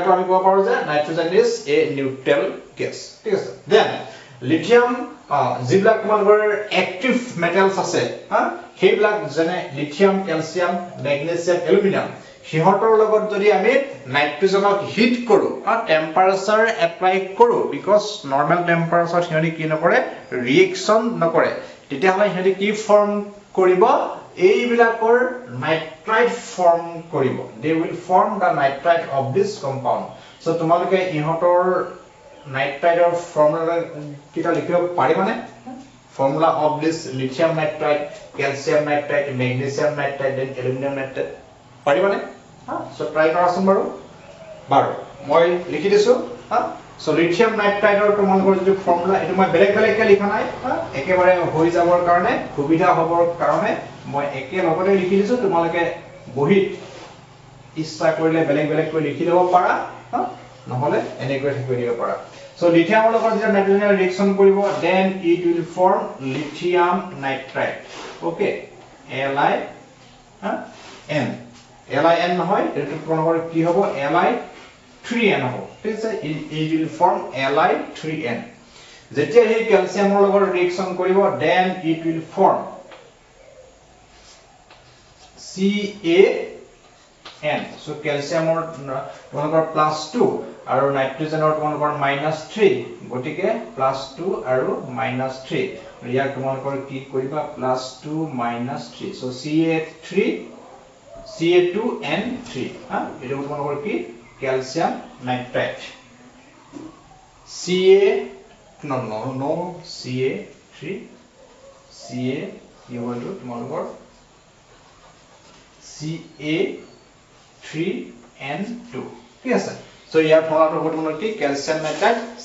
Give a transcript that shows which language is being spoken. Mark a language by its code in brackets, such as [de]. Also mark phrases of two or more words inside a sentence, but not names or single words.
[as] পৰা আমি ক'ব পাৰো যে [en] nitrogen is a neutral gas [as] ঠিক আছে দেন লিথিয়াম যিবিলাক তোমালোকৰ [en] active metals [as] আছে সেইবিলাক যেনে লিথিয়াম ক্যালসিয়াম ম্যাগনেছিয়াম এলুমিনিয়াম সিহতৰ লগত যদি আমি নাইট্ৰজেনক হিট কৰো [en] temperature apply [as] কৰো [en] because normal temperature [as] সিহতি কি নকৰে ৰিএকচন নকৰে তেতিয়া হলে সিহতি কি ফৰ্ম কৰিব এইবিলাকৰ নাইট্ৰাইট ফৰ্ম কৰিব [en] they will form the nitrite of this compound [as] so তোমালোকে ইহতৰ নাইট্ৰাইটৰ ফৰ্মুলা কিটা লিখিব পাৰিবানে [en] formula of this lithium nitrite calcium nitrite magnesium nitrite then aluminum nitrite [as] পাৰিবানে so try কৰাচোন বাৰু মই লিখি দিছো [en] so lithium nitrite [as] ৰ তোমালোকৰ যে ফৰ্মুলা এটো মই বেলেগ বেলেগকে লিখা নাই একেবাৰে হৈ যাবৰ কাৰণে সুবিধা হ'বৰ কাৰণে মই একে লগতে লিখি দিছো তোমালোকে বহিত ইচ্ছা কৰিলে বেলেগ বেলেগ কৰি লিখি ল'ব পাৰা নহলে এনেকৈ লিখি দিব পাৰা so lithium ৰ লগত যেতিয়া নাইট্ৰজেনে ৰিএকচন কৰিব [en] then it will form lithium nitrite okay [as] LiN LiN নহয় এটো কোনবৰ কি হ'ব Li3n হ'ব ঠিক আছে [en] it will form Li3n [as] যেতিয়া এই ক্যালসিয়ামৰ লগত ৰিএকচন কৰিব [en] then it will form [as] CaN so ক্যালসিয়ামৰ তোমালোকৰ +2 আৰু নাইট্ৰজেনৰ তোমালোকৰ -3 গটিকে +2 আৰু -3 ইয়াক তোমালোকৰ কি কৰিবা +2 -3 so Ca2N3 এটো তোমালোকৰ কি ক্যালসিয়াম নাইট্ৰাইট [en] no Ca3 [as] Ca কি হলো তোমালোকৰ Ca3N2 ঠিক আছে so ইয়াৰ ফলাটো হ'ব তোমালোকৰ কি ক্যালসিয়াম নাইট্ৰাইট